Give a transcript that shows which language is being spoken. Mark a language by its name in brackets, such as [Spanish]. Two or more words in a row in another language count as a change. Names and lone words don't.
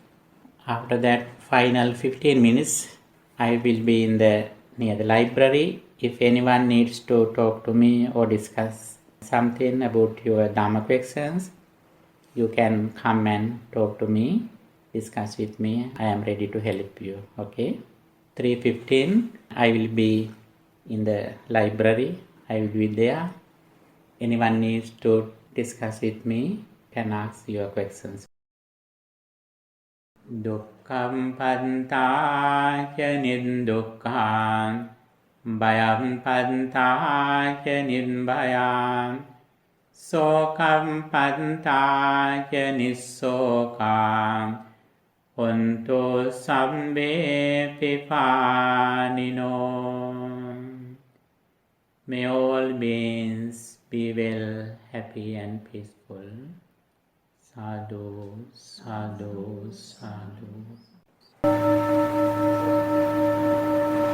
[English] After that final 15 minutes I will be near the library If anyone needs to talk to me or discuss something about your Dhamma questions, you can come and talk to me, discuss with me. I am ready to help you. Okay? 3:15, I will be in the library. I will be there. Anyone needs to discuss with me, can ask your questions. [Pali] Dukkam pantāca nirdukkhaṃ Bhayam pantāca nirbhayam Sokam pantāca nissokam Hontu sabbe pipanino. [English] May all beings be well, happy and peaceful. [Pali] Sadhu, sadhu, sadhu.